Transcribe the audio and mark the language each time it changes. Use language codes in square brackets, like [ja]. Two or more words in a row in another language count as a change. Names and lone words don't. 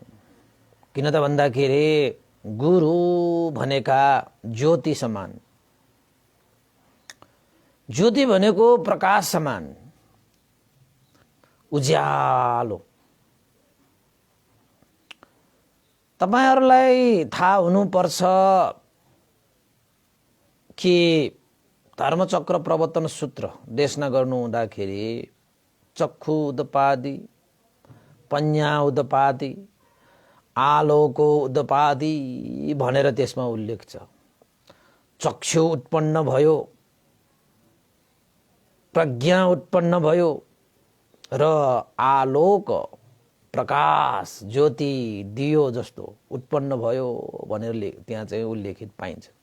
[ne] किन त भन्दाखेरि गुरु भनेका ज्योति समान, ज्योति भनेको प्रकाश समान, उज्यालो। तपाईहरूलाई थाहा हुनुपर्छ कि धर्मचक्र प्रवर्तन सूत्र देशना गर्नु हुँदाखेरि [pi] चक्षु उदपादि, पञ्या उदपादि, आलोको उदपादि [ne] भनेर त्यसमा उल्लेख छ। चक्षु उत्पन्न भयो, प्रज्ञा उत्पन्न भयो र आलोक प्रकाश ज्योति दियो जस्तो उत्पन्न भयो भनेर त्यहाँ चाहिँ उल्लेखित पाइन्छ।